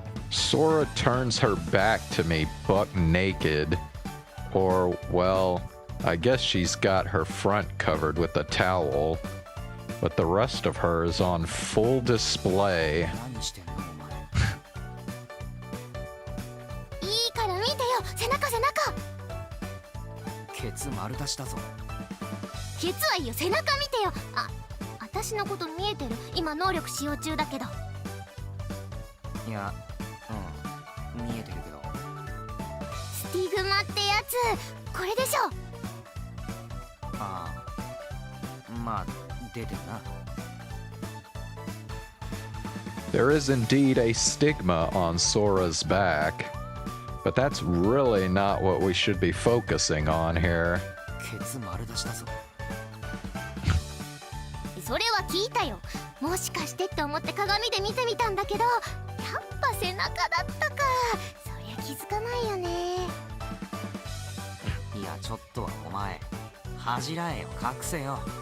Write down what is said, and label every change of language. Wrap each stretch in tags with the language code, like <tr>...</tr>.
<en>Sora turns her back to me buck naked. Or, well, I guess she's got her front covered with a towel. But the rest of her is on full display.</en> <ja>何してんのお前。いいから見てよ、背中背中。ケツ丸出しだぞ。ケツはいいよ、背中見てよ。私のこと見えてる。今能力使用中だけど。いや、見えてるけど。スティグマってやつ、これでしょ。ああ、まあ出てるな。</ja> <en>There is indeed a stigma on Sora's back, but that's really not what we should be focusing on here.</en> <ja>ケツ丸出しだぞ。それは聞いたよ。もしかしてって思って鏡で見てみたんだけど、やっぱ背中だったか。そりゃ気づかないよね。いや、ちょっとはお前、恥じらえよ、隠せよ。</ja>